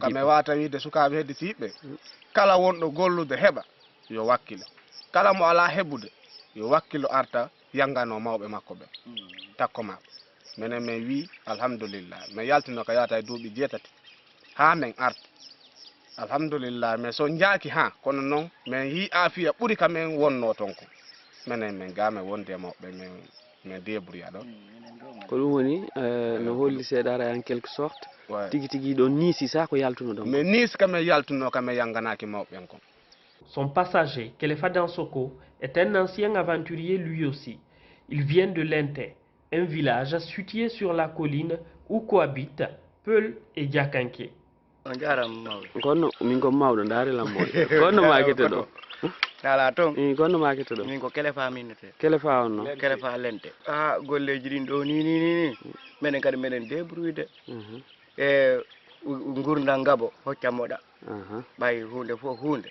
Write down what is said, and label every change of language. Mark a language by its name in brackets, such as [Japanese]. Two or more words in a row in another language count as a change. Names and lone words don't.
[Fula] kami wata wiide sukaɓe hedditiɓe kala wonɗo gollude heɓa yo wakkilo kala mo ala heɓude yo wakkilo arta yangano mawɓe makko ɓe takko maɓe minen min wi alhamdulillah min yaltino ko yata e duuɓi 7 ha min arta alhamdulillah mais so jaaki ha kono noon min yi afiya ɓuuri kamen wonno ton ko minen min game wonde mawɓe min débrouilla ɗo ko ɗum woni no holli seeɗara [French] en quelque sorte [Fula] tigi tigi ɗo niisi sa ko yaltuno ɗon mais niisi kamen yaltuno kamen yanganaki mawɓen kon. [French] Son passager, Kelefa Dansoko, est un ancien aventurier lui aussi. Il vient de Lente, un village situé sur la colline où cohabitent Peul et Diakanké. [Fula] gonno min ko mawɗo ndaarilam moƴo gonno makete ɗo ala toon gonno makete ɗo min ko Kelefa minnete Kelefa on no Kelefa Lente golleji ɗin ɗo ni minen kadi meɗen débrouille e gurdal ngabo hocca moɗa ɓay hunde fof hunde